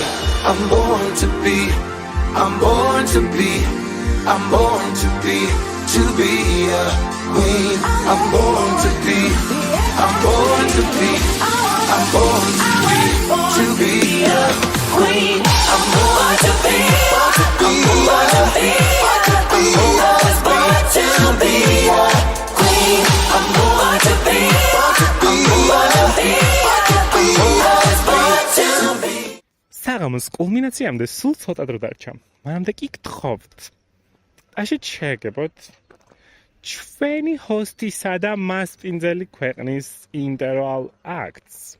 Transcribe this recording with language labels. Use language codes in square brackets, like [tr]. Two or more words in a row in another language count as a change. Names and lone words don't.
[en] I'm born to be, I'm born to be, I'm born to be a queen. I'm born to be, I'm born to be, I'm born to be a queen. I'm born to be, I'm born to be. [ka] საღამოს კულმინაციამდე სულ ცოტა დრო დარჩა. მანამდე კი გთხოვთ. აშეთ შეგებოთ ჩვენი ჰოსტისა და მასპინძელი ქვეყნის ინტერვალ აქტს.